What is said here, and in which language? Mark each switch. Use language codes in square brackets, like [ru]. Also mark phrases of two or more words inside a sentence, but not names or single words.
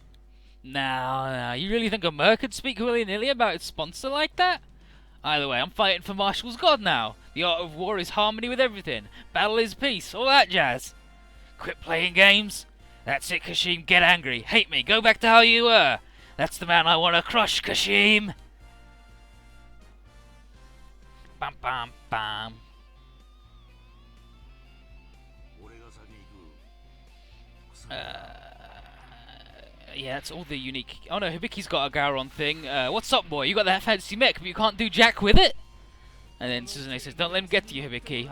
[en] Now, you really think a merc could speak willy-nilly about its sponsor like that? Either way, I'm fighting for Marshall's god now. The art of war is harmony with everything. Battle is peace, all that jazz. Quit playing games. That's it, Kashim, get angry. Hate me, go back to how you were. That's the man I want to crush, Kashim. Bam, bam, bam. Yeah, that's all the unique... Oh no, Hibiki's got a Gowron thing. What's up, boy? You got that fancy mech, but you can't do jack with it? And then Suzune says, don't let him get to you, Hibiki.